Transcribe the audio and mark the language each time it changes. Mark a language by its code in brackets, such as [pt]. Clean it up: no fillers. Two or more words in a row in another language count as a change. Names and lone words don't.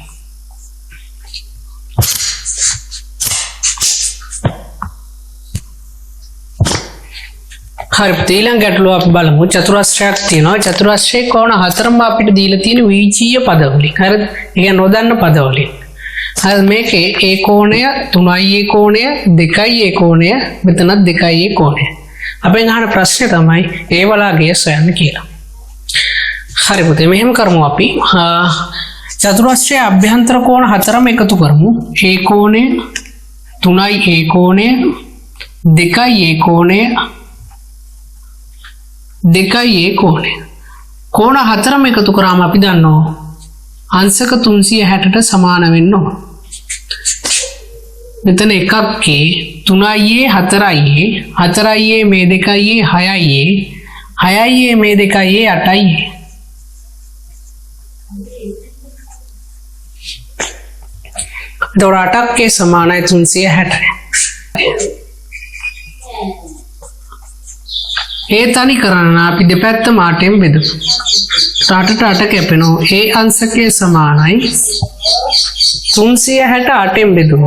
[si] හරි. ඊළඟ ගැටලුව අපි බලමු. චතුරස්‍රයක් තියෙනවා. චතුරස්‍රයේ කෝණ හතරම අපිට දීලා තියෙන විජීය පදවලින්. හරිද? ඒ කියන්නේ නොදන්න පදවලින්. හරි. මේකේ a කෝණය 3i a කෝණය 2i a කෝණය මෙතනත් 2i a කෝණය. අපෙන් අහන ප්‍රශ්නේ තමයි ඒ වලාගේ සොයන්න කියලා. හරි පුතේ මෙහෙම කරමු අපි. චතුරස්‍රයේ අභ්‍යන්තර කෝණ හතරම එකතු කරමු. a කෝණය 3i a කෝණය 2i a කෝණය 2i a කෝණය. කෝණ හතරම එකතු කරාම අපි දන්නවා අංශක 360ට සමාන වෙන්න ඕන. මෙතන එකක් a 3i a 4i a 4i a මේ 2i a 6i a 6i a මේ 2i a 8i a. එතකොට 8ක් a සමානයි 360ට. ඒ තනි කරන්න අපි දෙපැත්තම 8ෙන් බෙදමු. 8ට 8 කැපෙනවා. ඒ අංශකයේ සමානයි 360 8ෙන් බෙදුම.